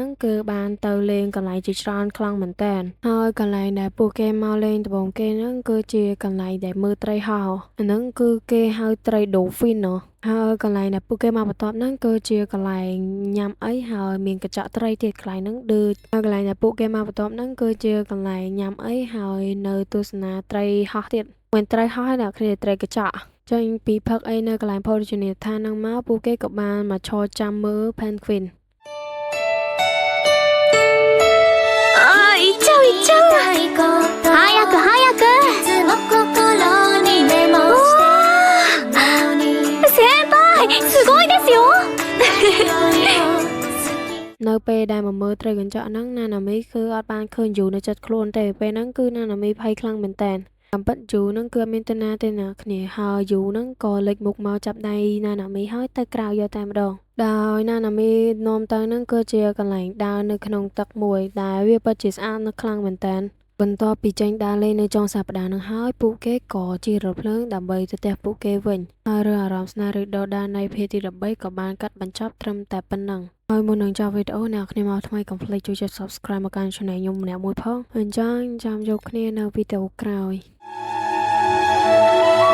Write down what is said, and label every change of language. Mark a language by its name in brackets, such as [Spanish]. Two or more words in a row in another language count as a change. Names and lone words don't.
[Khmer] ហ្នឹងគឺបានទៅលេងកន្លែងជាច្រើនខ្លាំងមែនតើហើយកន្លែងដែលពួកគេមកលេងដំបូងគេហ្នឹងគឺជាកន្លែងដែលមើលត្រីហោះអាហ្នឹងគឺគេហៅត្រី Dolphin ហើយកន្លែងដែលពួកគេមកបន្ទាប់ហ្នឹងគឺជាកន្លែងញ៉ាំអីហើយមានកញ្ចក់ត្រីទៀតកន្លែងហ្នឹងដូចហើយកន្លែងដែលពួកគេមកបន្ទាប់ហ្នឹងគឺជាកន្លែងញ៉ាំអីហើយនៅទស្សនាត្រីហោះទៀតមិនត្រីហោះហើយអ្នកគ្នាត្រីកញ្ចក់ចេញពីផឹកអីនៅកន្លែងភោជនីយដ្ឋានហ្នឹងមកពួកគេក៏បានមកឈរចាំមើល Penguin [Japanese] 行っちゃう早く先輩すごいですよ [Khmer] នៅពេលដែលមកមើលត្រីកញ្ចក់ហ្នឹងណាណាមីគឺអត់បានឃើញយូនៅចិត្តខ្លួនទេពេលហ្នឹងគឺណាណាមីភ័យខ្លាំងមែនតើ តាមពិតយូហ្នឹងគឺអត់មានទៅណាទេណាគ្នាហើយយូហ្នឹងក៏លេចមុខមកចាប់ដៃណាណា មីហើយទៅក្រៅយកតែម្ដងដោយណាណាមីនាំទៅហ្នឹងគឺជាកន្លែងដើរនៅក្នុងទឹកមួយដែលវាពិតជាស្អាតនៅខ្លាំងមែនតើបន្ទាប់ពីចេញដើរលេងនៅចុងសប្តាហ៍នឹងហើយពួកគេក៏ជិះរថភ្លើងដើម្បីទៅផ្ទះពួកគេវិញហើយរឿងអារម្មណ៍ស្នេហ៍រីកដុះដាលនៃភាគទី13ក៏បានកាត់បញ្ចប់ត្រឹមតែប៉ុណ្ណឹងហើយមុននឹងចប់វីដេអូអ្នកគ្នាមកថ្មីកុំភ្លេចជួយចុច Subscribe មកកាន់ Channel ខ្ញុំម្នាក់មួយផងអញ្ចឹងចាំជួបគ្នានៅវីដេអូក្រោយ